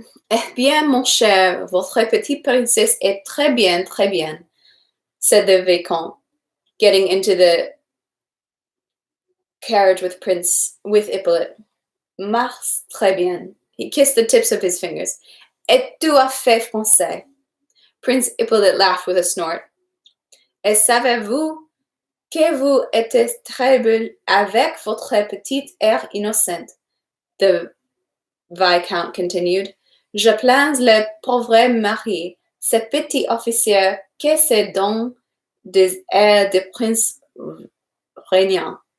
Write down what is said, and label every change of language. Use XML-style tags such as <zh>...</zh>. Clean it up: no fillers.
<fr>"Eh bien, mon cher, votre petite princesse est très bien,"</fr> <en>said the Viscount, getting into the carriage with Hippolyte.</en> <fr>"Marche très bien."</fr> <en>He kissed the tips of his fingers.</en> <fr>"Et tout à fait français."</fr> <en>Prince Hippolyte laughed with a snort.</en> <fr>"Et savez-vous que vous êtes très belle avec votre petit air innocent?"</fr> <en>the Viscount continued.</en> <fr>"Je plains le pauvre mari, ce petit officier que se donne des airs de prince régnant."</fr>